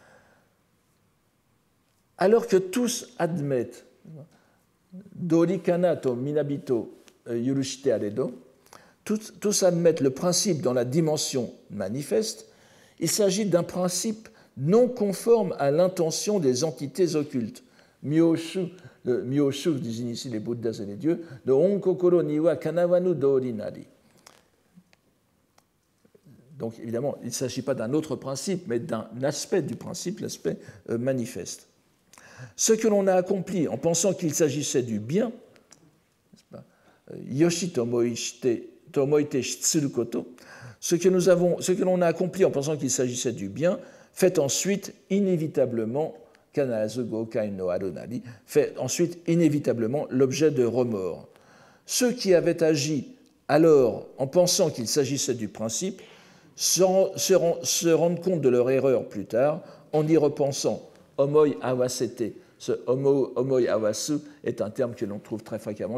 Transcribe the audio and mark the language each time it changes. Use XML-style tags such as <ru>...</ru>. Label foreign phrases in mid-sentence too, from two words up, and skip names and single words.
<fr>Alors que tous admettent</fr> <ja>道理叶うと皆人許してあれど,</ja> <fr>tous admettent le principe dans la dimension manifeste, il s'agit d'un principe non conforme à l'intention des entités occultes. Myoshu, le Myoshu désigne ici les Bouddhas et les dieux, de</fr> <ja>御心には叶わぬ道理なり.</ja> <fr>Donc évidemment, il ne s'agit pas d'un autre principe, mais d'un aspect du principe, l'aspect manifeste. Ce que l'on a accompli en pensant qu'il s'agissait du bien,</fr> <ja>よしと思いてしつること,</ja> <fr>ce que l'on a accompli en pensant qu'il s'agissait du bien, fait ensuite inévitablement,</fr> <ja>必ず後悔のあるなり,</ja> <fr>fait ensuite inévitablement l'objet de remords. Ceux qui avaient agi alors en pensant qu'il s'agissait du principe se rendent compte de leur erreur plus tard en y repensant.</fr> <ja>思い合わせて.</ja> <fr>Ce</fr> <ja>思い合わす</ja> <fr>est un terme que l'on trouve très fréquemment.</fr>